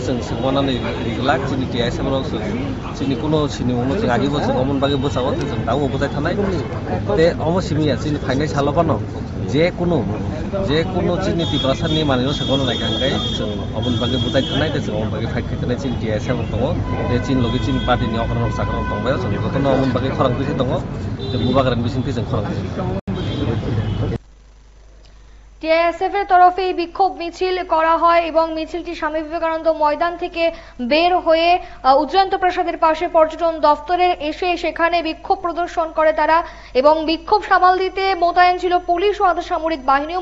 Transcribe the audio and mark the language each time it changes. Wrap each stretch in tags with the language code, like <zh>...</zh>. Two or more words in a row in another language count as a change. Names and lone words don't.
<brx>जों सगमानानै रिगलाक जोंनि टिआइएसएमआव जोंनि कुनु सिनिमुंनो जों आगिबो जों अमन बागे बोसाव जों दाउ बोजाय थानाय ते अमसिमिया जोंनि फाइनाय सालबानो जेकुनु जोंनि त्रिपुरासानि मानिनो सगनो नायखांगाय जों अमन बागे बोजाय थानाय ते जों अमन बागे फाइट खालामनाय जोंनि टिआइएसएम दङ ते जों लगे जोंनि पार्टीनि अखरन साखरन दंबाय जों जतन अमन बागे खरां फैसे दङ जों मुबागरान बिसिंथि जों खरां</brx> <bn>টিআইএসএফ এর তরফে এই বিক্ষোভ মিছিল করা হয় এবং মিছিলটি স্বামী বিবেকানন্দ ময়দান থেকে বের হয়ে উজ্জয়ন্ত প্রাসাদের পাশে পর্যটন দফতরে এসে সেখানে বিক্ষোভ প্রদর্শন করে তারা এবং বিক্ষোভ সামাল দিতে মোতায়েন ছিল পুলিশ ও আধা সামরিক বাহিনীও।</bn>